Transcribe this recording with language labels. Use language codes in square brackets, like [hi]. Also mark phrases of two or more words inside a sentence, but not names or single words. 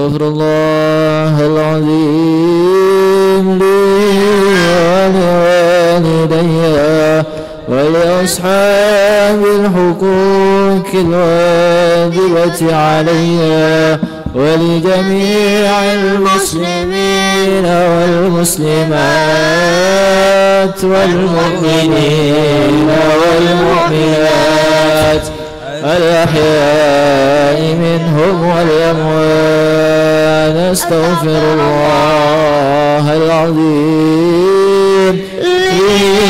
[ar] أستغفر الله العظيم لي ولوالدي ولأصحاب الحقوق الواجبة علي ولجميع المسلمين و المسلمات والمؤمنين والمؤمنات الأحياء منهم والأموات أستغفر الله العظيم لي